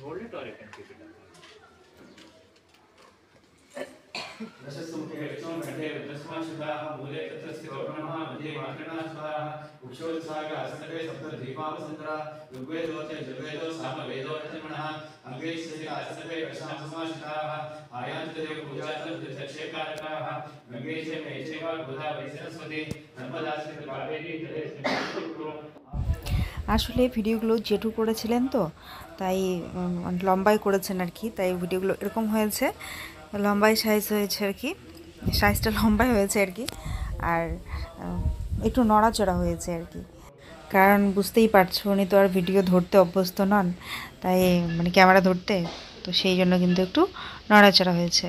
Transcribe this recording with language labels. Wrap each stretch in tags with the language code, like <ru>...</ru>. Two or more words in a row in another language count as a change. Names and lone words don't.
<en>it or you can keep it up.</en> <sa>दशसुमुखे विष्णु कंठे रुद्रस्माश्रिताः मूले तत्र स्थितो ब्रह्मा मध्ये मातृणाश्वाः उक्षोत्साग असनवे सप्तद्वीपावसन्तरा ऋग्वेदोचे यजुर्वेदो सामवेदो यजमनः अंगैश्चैव असनवे वैष्णवसमाश्रिताः आयान्तदेव पूजार्थं दक्षेकारकाः गङ्गैश्च मेचैव गोदावरी सरस्वती नर्मदास्मिन् कावेरी जलेऽस्मिन् कुरु।</sa> <bn>আসলে ভিডিওগুলো জেঠু করেছিলেন তো তাই লম্বাই করেছেন আর কি, তাই ভিডিওগুলো এরকম হয়েছে, লম্বাই সাইজ হয়েছে আর কি, সাইজটা লম্বাই হয়েছে আর কি, আর একটু নড়াচড়া হয়েছে আর কি, কারণ বুঝতেই পারছো উনি তো আর ভিডিও ধরতে অভ্যস্ত নন, তাই মানে ক্যামেরা ধরতে, তো সেই জন্য কিন্তু একটু নড়াচড়া হয়েছে।</bn>